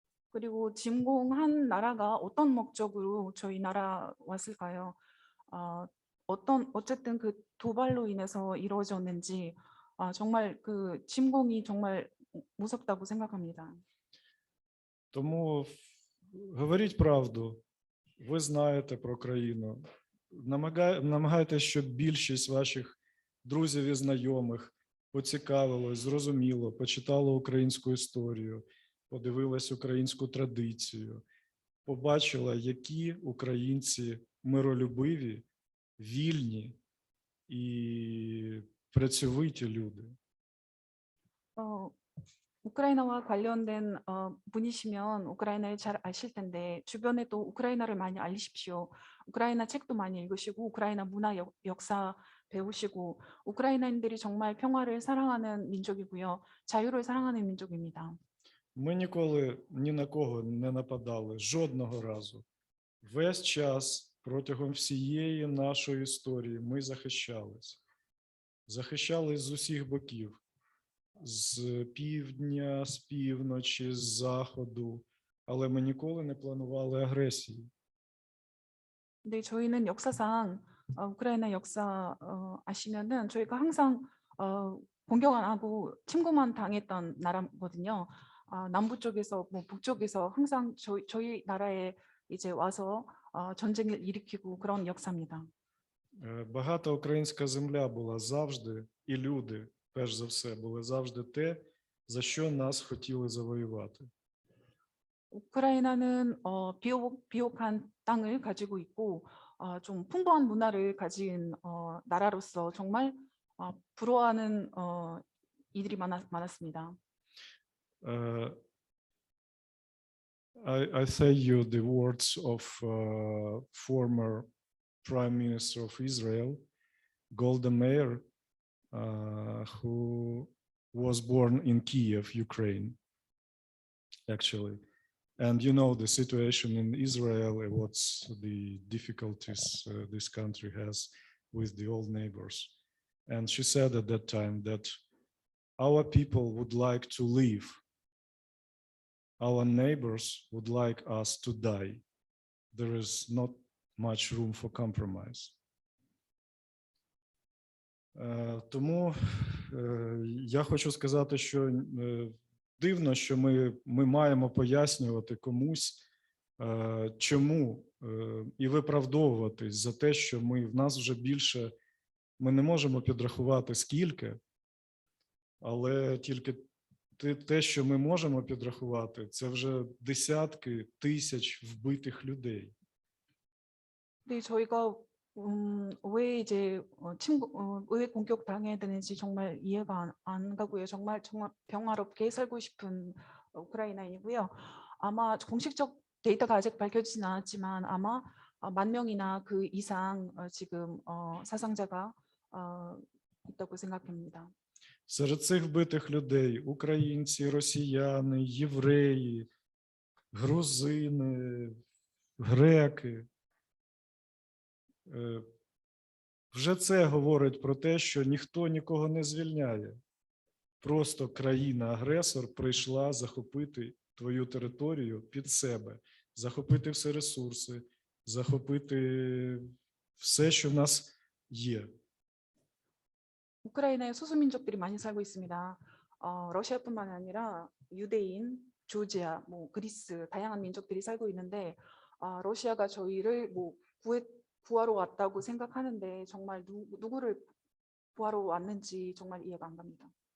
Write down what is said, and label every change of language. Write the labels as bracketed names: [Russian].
[Korean] 그리고 침공한 나라가 어떤 목적으로 저희 나라 왔을까요? 어쨌든 그 도발로 인해서 이루어졌는지 정말 그 침공이 정말 무섭다고 생각합니다. [Ukrainian] Тому говоріть правду, ви знаєте про країну, намагайтеся, щоб більшість ваших друзів і знайомих поцікавилось, зрозуміло, почитало українську історію, подивилась українську традицію, побачила, які українці миролюбиві, вільні і працьовиті люди. [Korean] 우크라이나와 관련된 분이시면 우크라이나를 잘 아실 텐데 주변에도 우크라이나를 많이 알리십시오. 우크라이나 책도 많이 읽으시고 우크라이나 문화 역사 배우시고 우크라이나인들이 정말 평화를 사랑하는 민족이고요. 자유를 사랑하는 민족입니다. [Ukrainian] Ми ніколи ні на кого не нападали, жодного разу. Весь час, протягом всієї нашої історії ми захищались. Захищались з усіх боків. З півдня, з півночі, з заходу. Але ми ніколи не планували агресії. [Korean] 네, 저희는 역사상 우크라이나 역사 아시면은 저희가 항상 공격 안 하고 침공만 당했던 나라거든요. 남부 쪽에서 뭐 북쪽에서 항상 저희 나라에 이제 와서 전쟁을 일으키고 그런 역사입니다. [Ukrainian] Багата українська земля була завжди, і люди, перш за все, були завжди те, за що нас хотіли завоювати. [Korean] 우크라이나는 비옥한 땅을 가지고 있고 좀 풍부한 문화를 가진 나라로서 정말 부러워하는 이들이 많았습니다. [English] I say you the words of former Prime Minister of Israel, Golda Meir, who was born in Kiev, Ukraine, actually. And you know the situation in Israel, what's the difficulties this country has with the old neighbors. And she said at that time that our people would like to live. Our neighbors would like us to die. There is not much room for compromise. [Ukrainian] Тому я хочу сказати, що дивно, що ми маємо пояснювати комусь, чому, і виправдовуватись за те, що в нас вже більше, ми не можемо підрахувати скільки, але тільки те, що ми можемо підрахувати, це вже десятки тисяч вбитих людей. [Korean] 네, 저희가 왜 이제 왜 공격 당해야 되는지 정말 이해가 안 가고요. 정말 평화롭게 살고 싶은 우크라이나인이고요. 아마 공식적 데이터가 아직 밝혀지진 않았지만 아마 10,000명이나 그 이상 지금 사상자가 있다고 생각합니다. [Ukrainian] Серед цих вбитих людей українці, росіяни, євреї, грузини, греки. Вже це говорить про те, що ніхто нікого не звільняє. Просто країна-агресор прийшла захопити твою територію під себе, захопити всі ресурси, захопити все, що в нас є. [Korean] 우크라이나에 소수민족들이 많이 살고 있습니다. 러시아뿐만 아니라 유대인, 조지아, 뭐 그리스 다양한 민족들이 살고 있는데 러시아가 저희를 뭐 구하러 왔다고 생각하는데 정말 누구를 구하러 왔는지 정말 이해가 안 갑니다.